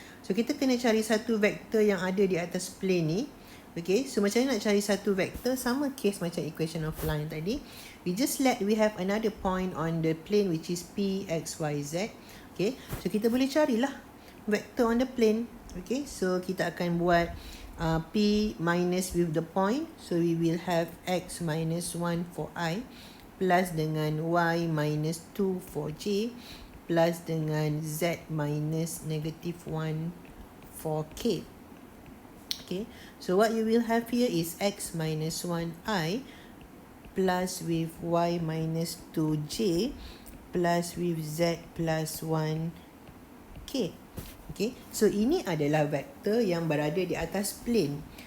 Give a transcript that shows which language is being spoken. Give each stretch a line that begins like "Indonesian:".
Malay: So kita kena cari satu vektor yang ada di atas plane ni. Okay, so macam mana nak cari satu vektor? Sama case macam equation of line tadi.
English: We have another point on the plane which is p, x, y, z. Okay, so
Malay: kita boleh carilah vektor
English: on the plane. Okay, so
Malay: kita akan buat
English: p minus with the point. So we will have x minus 1 for I, plus dengan y minus 2 for j, plus dengan z minus -1 for k. Okay, so what you will have here is x minus 1i plus with y minus 2j plus with z plus 1k.
Malay: Okay, so ini adalah vektor yang berada di atas plane.